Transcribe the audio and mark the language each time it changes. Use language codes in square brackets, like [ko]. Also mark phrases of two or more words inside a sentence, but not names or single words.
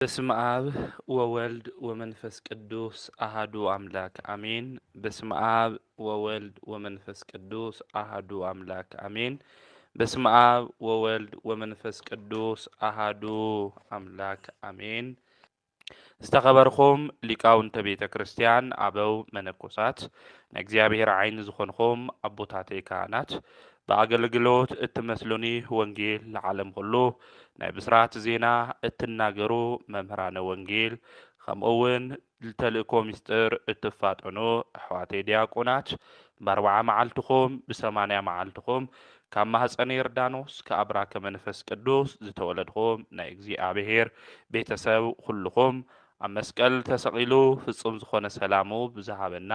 [gez] በስመ አብ ወወልድ ወመንፈስ ቅዱስ አሃዱ አምላክ አሜን። በስመ አብ ወወልድ ወመንፈስ ቅዱስ አሃዱ አምላክ አሜን። በስመ አብ ወወልድ ወመንፈስ ቅዱስ አሃዱ አምላክ አሜን። [ti] ዝተኸበርኩም ሊቃውንተ ቤተ ክርስቲያን አበው መነኮሳት ንእግዚአብሔር ዓይን ዝኾንኩም አቦታተይ ካህናት በአገልግሎት እትመስሉኒ ወንጌል ለዓለም ሁሉ ናይ ብስራት ዜና እትናገሩ መምህራነ ወንጌል ከምኡውን ተልእኮ ምስጢር እትፋጠኑ ኣሕዋተይ ዲያቆናት በ40 መዓልትኹም ብ80 መዓልትኹም ካብ ማህፀነ ዮርዳኖስ ከአብራከ መንፈስ ቅዱስ ዝተወለድኹም ናይ እግዚአብሔር ቤተሰብ ኩልኹም ኣብ መስቀል ተሰቂሉ ፍጹም ዝኾነ ሰላሙ ብዝሃበና